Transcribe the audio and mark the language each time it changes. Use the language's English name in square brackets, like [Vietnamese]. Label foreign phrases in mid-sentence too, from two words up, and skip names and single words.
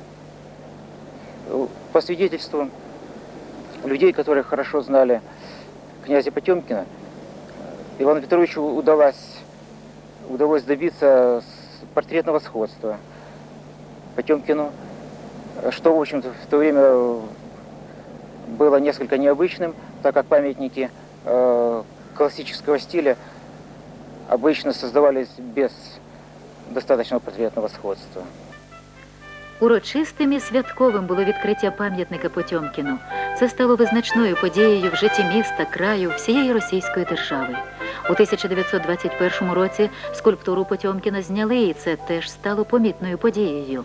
[Russian] По свидетельству людей, которые хорошо знали князя Потемкина, Ивану Петровичу удалось добиться портретного сходства Потемкину, что, в общем-то, в то время было несколько необычным, так как памятники классического стиля обычно создавались без достаточного портретного сходства. [Ukrainian] Урочистим і святковим було відкриття пам'ятника Потьомкіну. Це стало визначною подією в житті міста, краю, всієї Російської держави. У 1921 році скульптуру Потьомкіна зняли, і це теж стало помітною подією.